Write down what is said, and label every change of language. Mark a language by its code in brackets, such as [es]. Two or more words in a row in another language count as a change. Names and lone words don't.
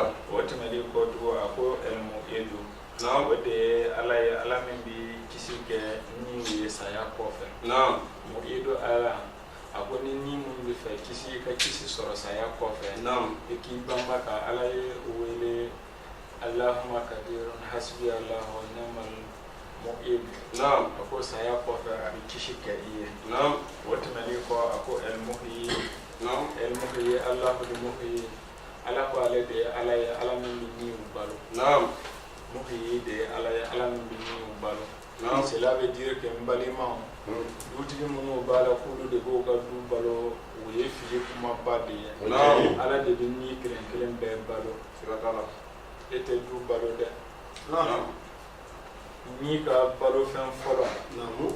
[bm] O tɛmɛnen kɔ tugun a ko El-Mu'idu. Naam. O de ye Ala ye, Ala min bɛ kisi kɛ ni ye saya kɔfɛ. Naam. Mu'idu Ala. A ko ni mun bɛ fɛ kisi, i ka kisi sɔrɔ saya kɔfɛ. Naam. I k'i banba ka Ala ye wele [ar] Allahumma kadirun hasbi Allah wa ni'mal mu'id. [bm] Naam. A ko saya kɔfɛ a bɛ kisi kɛ i ye. Naam. O tɛmɛnen kɔ a ko El-Muhyi. Naam. El-Muhyi, Allahu al-Muhyi. Ala ko ale de ye Ala ye, Ala min bɛ niw balo. Naam. Muhyi de ye Ala ye, Ala min bɛ niw balo. Naam. [fr] Cela veut dire que [bm] n balimaw, dutigi minnu b'a la k'olu de b'o ka du balo, o ye fili kumaba de ye. Naam. Ala de bɛ ni kelen kelen bɛɛ balo. Siga t'a la. E tɛ du balo dɛ. Naam. Ni ka balo fɛn fɔlɔ. Naam.